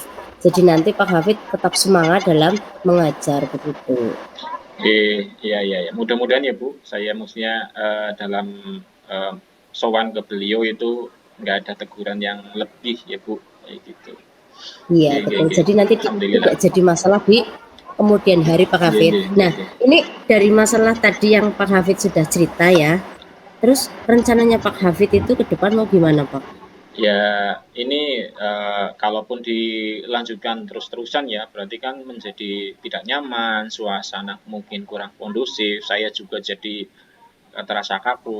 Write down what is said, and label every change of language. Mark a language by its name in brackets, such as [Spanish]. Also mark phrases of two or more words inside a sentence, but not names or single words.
[Indonesian] Jadi nanti Pak Hafid tetap semangat dalam mengajar begitu. Iya iya ya. Mudah-mudahan ya Bu, saya maksudnya dalam eh, sowan ke beliau itu nggak ada teguran yang lebih ya Bu, kayak gitu. Iya Nggih nggih betul. nggih. Jadi nanti Alhamdulillah. tidak jadi masalah di kemudian hari Pak Nggih Hafid. nggih nggih Nah, nggih. ini dari masalah tadi yang Pak Hafid sudah cerita ya. Terus rencananya Pak Hafid itu ke depan mau gimana Pak? Ya, ini kalaupun dilanjutkan terus-terusan ya, berarti kan menjadi tidak nyaman, suasana mungkin kurang kondusif, saya juga jadi terasa kaku.